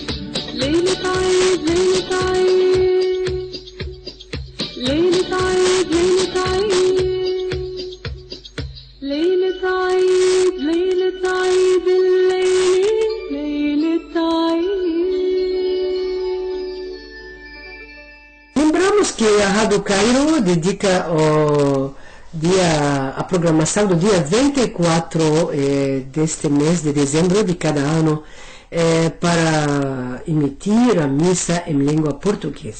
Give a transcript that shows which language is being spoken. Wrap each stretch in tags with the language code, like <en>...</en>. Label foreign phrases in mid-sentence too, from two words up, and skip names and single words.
<ar>ليلة عيد ليلة عيد ليلة عيد ليلة عيد ليلة عيد ليلة عيد الليلة ليلة عيد.</ar> <pt>Lembramos que a Rádio Cairo dedica a programação do dia 24 deste mês de dezembro de cada ano para emitir a missa em língua portuguesa.</pt>